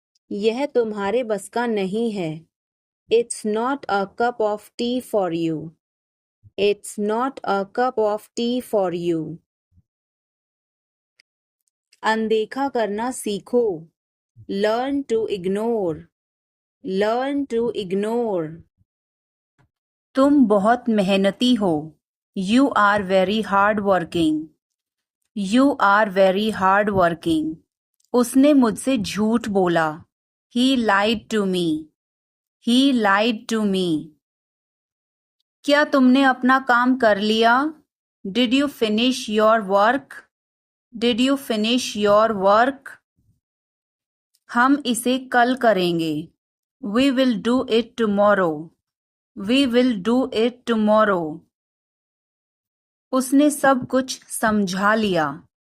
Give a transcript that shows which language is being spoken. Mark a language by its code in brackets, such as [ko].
[hi] यह तुम्हारे बस का नहीं है. [en] It's not a cup of tea for you. It's not a cup of tea for you. [hi] अनदेखा करना सीखो. [en] Learn to ignore. Learn to ignore. [hi] तुम बहुत मेहनती हो. [en] You are very hardworking. You are very hardworking. [hi] उसने मुझसे झूठ बोला. [en] He lied to me. He lied to me. [hi] क्या तुमने अपना काम कर लिया? [en] Did you finish your work? Did you finish your work? [hi] हम इसे कल करेंगे. [en] We will do it tomorrow. We will do it tomorrow. [hi] उसने सब कुछ समझा लिया.